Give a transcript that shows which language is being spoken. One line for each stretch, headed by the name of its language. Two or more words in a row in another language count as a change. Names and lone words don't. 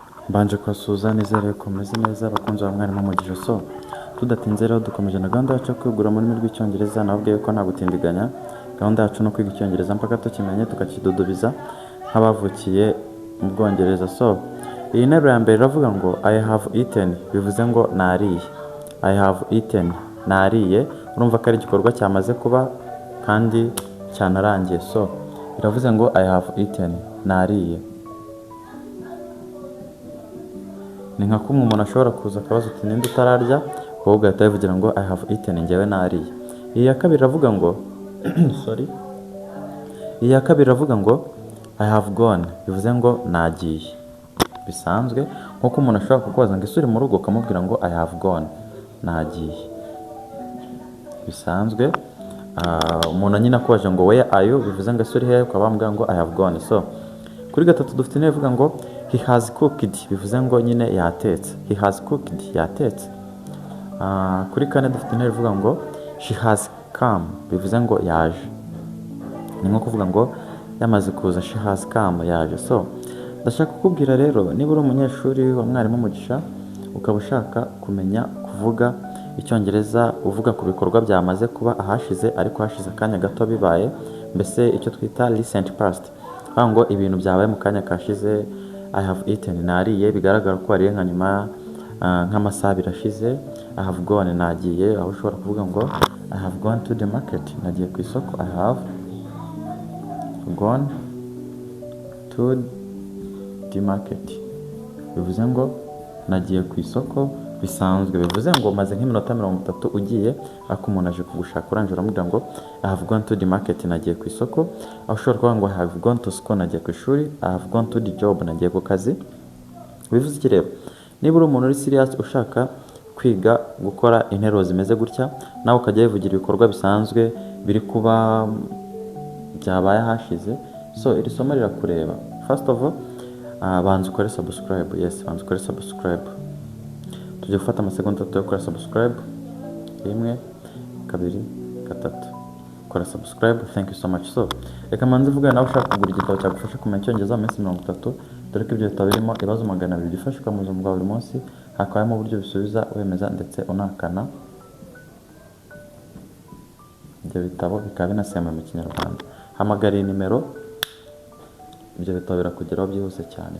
Kinyarwanda: Mbanje kubasuhuza nizere ko meze neza abakunzi ba mwarimu Mugisha. Tudatinze rero dukomeje na gahunda yacu yo kwigura mu rurimi rw'icyongereza. Nababwiye ko nta gutindiganya, gahunda yacu no kwiga icyongereza mpaka tukimenye tukakidudubiza nk'abavukiye mu Bwongereza. Iyi nteruro ya mbere iravuga ngo
English: I have eaten,
Kinyarwanda: bivuze ngo nariye.
English: I have eaten,
Kinyarwanda: nariye. Urumva ko ari igikorwa cyamaze kuba kandi cyanarangiye. Iravuze ngo
English: I have eaten,
Kinyarwanda: nariye. Ni nka kumwe umuntu ashobora kuza akabaza uti ninde utararya, wowe ugahita wivugira ngo
English: I have eaten,
Kinyarwanda: njyewe nariye. Iyi ya kabiri iravuga ngo iyi ya kabiri iravuga ngo
English: I have gone,
Kinyarwanda: bivuze ngo nagiye. Bisanzwe nk'uko umuntu ashobora kukubaza ngo ese uri mu rugo, ukamubwira ngo
English: I have gone,
Kinyarwanda: nagiye. Bisanzwe umuntu nyine akubaje ngo
English: where are you,
Kinyarwanda: bivuze ngo ese uri hehe, ukaba wamubwira ngo
English: I have gone.
Kinyarwanda: Kuri gatatu dufite intebe ivuga ngo
English: he has cooked,
Kinyarwanda: bivuze ngo nyine yatetse.
English: He has cooked,
Kinyarwanda: yatetse. Kuri kane dufite intebe ivuga ngo
English: she has come,
Kinyarwanda: bivuze ngo yaje. Ni nko kuvuga ngo yamaze kuza,
English: she has come,
Kinyarwanda: yaje. Ndashaka kukubwira rero, niba uri umunyeshuri wa mwarimu Mugisha ukaba ushaka kumenya kuvuga icyongereza uvuga ku bikorwa byamaze kuba ahashize ariko hashize akanya gato bibaye, mbese icyo twita
English: recent past,
Kinyarwanda: aho ngo ibintu byabaye mu kanya kashize.
English: I have eaten,
Kinyarwanda: nariye, bigaragara ko wariye nka nyuma nk'amasaha birashize.
English: I have gone,
Kinyarwanda: nagiye, aho ushobora kuvuga ngo
English: I have gone to the market,
Kinyarwanda: nagiye ku isoko.
English: I have gone to the market,
Kinyarwanda: bivuze ngo nagiye ku isoko. Bisanzwe bivuze ngo maze nk'iminota 30 ugiye, ariko umuntu aje kugushaka urangije uramubwira ngo
English: I have gone to the market,
Kinyarwanda: nagiye ku isoko. Aho ushobora kuvuga ngo
English: I have gone to school,
Kinyarwanda: nagiye ku ishuri.
English: I have gone to the job,
Kinyarwanda: nagiye ku kazi. Bivuze iki rero? Niba uri umuntu uri serious ushaka kwiga gukora interuro zimeze gutya, nawe ukajya wivugira ibikorwa bisanzwe biri kuba byabaye hashize, iri somo rirakureba.
English: First of all,
Kinyarwanda: banza ukore subscribe. Yes, banza ukore subscribe. Tujye gufata amasegonda 3 yo gukora subscribe. 1 2 3 kora subscribe.
English: Thank you so much.
Kinyarwanda: Reka manze vuga nawe ushaka kugura igitabo cyagufasha kumenya icyongereza mu minsi 30, dore ko ibyo bitabo birimo ibibazo 200 bifasha mu buzima bwa buri munsi, hakabamo uburyo bisubiza, wemeza ndetse unakana. Ibyo bitabo bikaba binasema mu Kinyarwanda. Hamagara nimero, ibyo bitabo birakugeraho byihuse cyane.